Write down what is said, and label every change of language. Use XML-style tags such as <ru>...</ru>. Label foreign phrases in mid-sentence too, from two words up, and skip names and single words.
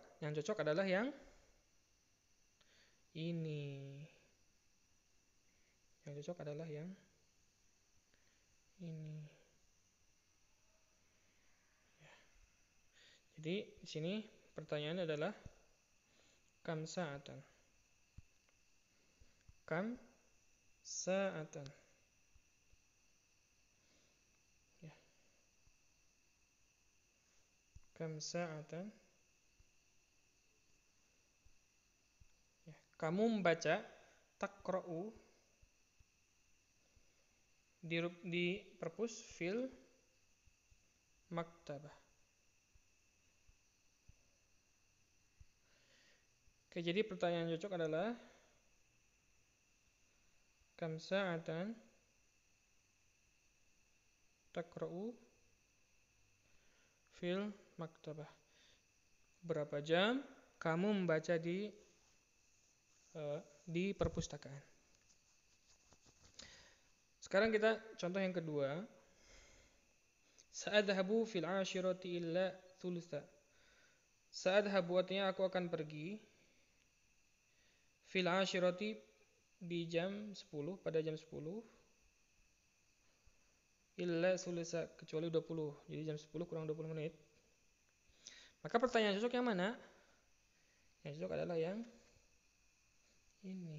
<id>Yang cocok adalah yang ini. Yang cocok adalah yang ini. Ya. Jadi di sini pertanyaannya adalah</id> <ar>كم ساعة. كم ساعة. Ya. كم ساعة.</ar> <id>Ya. Kamu membaca taqra'u di perpus</id> <ar>في المكتبة.</ar> <id>Oke, jadi pertanyaan cocok adalah</id> <ar>كم ساعة تقرأ في المكتبة.</ar> <id>Berapa jam kamu membaca di perpustakaan. Sekarang kita contoh yang kedua.</id> <ar>سأذهب في العاشرة إلا ثلثا.</ar> <id>Sa'adhabu artinya aku akan pergi.</id> <ar>في العاشرة</ar> <id>di jam 10, pada jam 10.</id> <ar>إلا ثلثا,</ar> <id>kecuali 20. Jadi jam 10 kurang 20 menit. Maka pertanyaan cocok yang mana? Yang cocok adalah yang ini.</id>